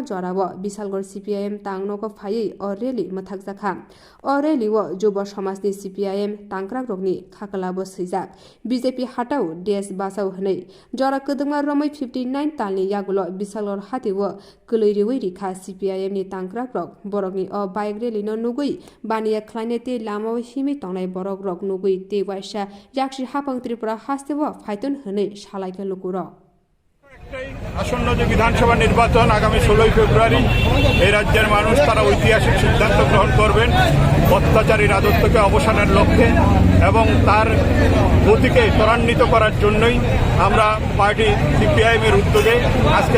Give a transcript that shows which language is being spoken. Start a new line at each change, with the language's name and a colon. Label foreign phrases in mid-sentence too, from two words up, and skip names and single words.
Kok Borok: जराव बिशालगढ़ CPIM तांगनको फायै अ रैली मथाक जाखा अ रैली व जुब समाजनि CPIM तांक्रा रकनि खाकलाबो सैजाक BJP हाटाव देश बासाव हनै जरा कदमा रमै 59 तालनि यागुलो बिशालगढ़ हातिव कलैरिवै रिखा CPIM नि तांक्रा रक बरकनि अ
English: bike rally
Kok Borok: न नुगै बानिया खलायने ते लामाव हिमि तंनाय बरक रक नुगै ते वाइसा याक्सि हापां त्रिपुरा हास्तेव फाइतन हनै सालायके लुकुर
Bangla: আসন্ন যে বিধানসভা নির্বাচন আগামী 16 ফেব্রুয়ারি এই রাজ্যের মানুষ তারা ঐতিহাসিক সিদ্ধান্ত গ্রহণ করবেন অত্যাচারী রাজত্বকে অবসানের লক্ষ্যে এবং তার গতিকে ত্বরান্বিত করার জন্যই আমরা পার্টি CPIM এর উদ্যোগে আজকে